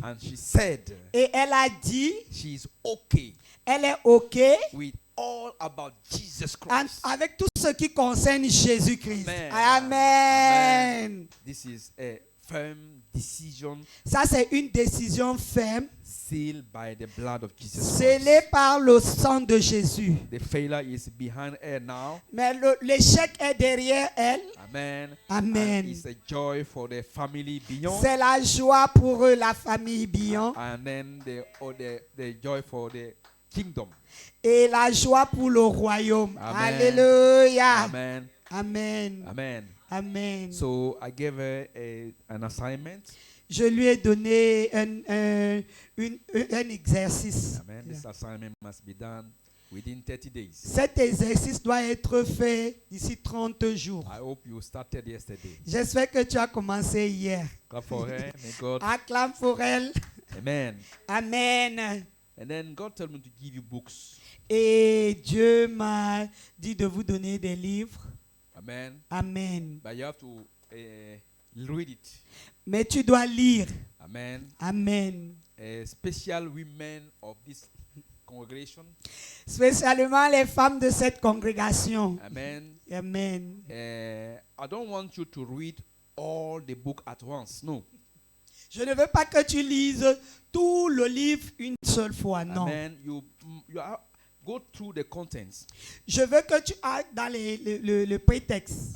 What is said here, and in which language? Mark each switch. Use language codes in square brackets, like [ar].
[en] And she said [fr] Et elle a dit, [en] she's okay [fr] elle est OK [en] with all about Jesus and Christ. [fr] avec tout ce qui concerne Jésus-Christ. Amen. Amen. [en] This is a firm decision [fr] Ça, c'est une décision ferme, [en] sealed by the blood of Jesus [fr] scellée Christ. par le sang de Jésus. [en] The failure is behind her now. [fr] Mais l'échec est derrière elle. Amen. Amen. [en] And it's a joy for the family beyond. [fr] C'est la joie pour eux, la famille Bion, [en] And then the joy for the kingdom. [fr] et la joie pour le royaume. Amen. Alléluia. Amen. Amen. Amen. Amen. [en] So I gave her an assignment. [fr] Je lui ai donné un exercice. Amen. [en] This assignment must be done within 30 days. [fr] Cet exercice doit être fait d'ici 30 jours. [en] I hope you started yesterday. [fr] J'espère que tu as commencé hier. [en] Clap for her. May God. [fr] Acclame pour elle. Amen. Amen. [en] And then God told me to give you books. [fr] Et Dieu m'a dit de vous donner des livres. Amen. Amen. [en] But you have to read it. [fr] Mais tu dois lire. Amen. Amen. [en] Special women of this congregation. [fr] Spécialement les femmes de cette congrégation. Amen. Amen. [en] I don't want you to read all the book at once. No. [fr] Je ne veux pas que tu lises tout le livre une seule fois, non. Amen. [en] You go through the contents. [fr] Je veux que tu ailles dans le prétexte.